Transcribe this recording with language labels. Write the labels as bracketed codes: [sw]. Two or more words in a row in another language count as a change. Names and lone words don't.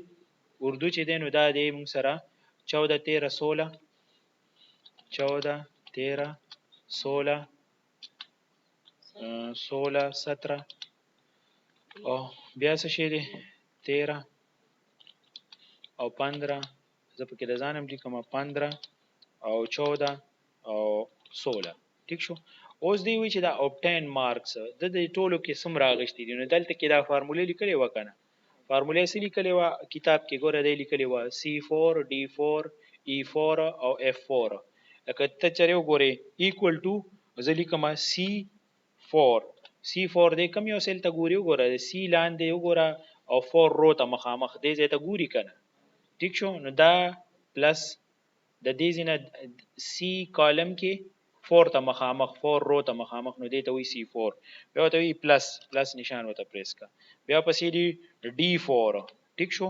[ps] اردو چې دی نو دا دی موږ سره 14 13 16 14 13 16 16 17 او بیا څه شی دی 13 او 15 زه پکې د ځانم لیکم 15 او 14 او 16 ټیک شو. اوس دی وی چې دا [en] obtain marks [ps] د دې ټولو کې سم راغشتي دي. نو دلته کې دا فارموله لیکلې و کنه. فارموله سې لیکلې و کتاب کې ګوره دی لیکلې و C4 D4 E4 او F4. لکه ته چره وګورې [en] equal to [ps] زه لیکم C4 دی کم یو سیل ته ګوري وګوره C لاندې وګوره او 4 رو ته مخامخ دی ځای ته ګوري کنه ټیک شو. نو دا پلس د دې ځینه سی کالم کې 4 ته مخامخ 4 رو ته مخامخ نو دې ته وی C4 بیا ته وی پلس نشان وته پریس کا بیا پسې دی D4 ټیک شو.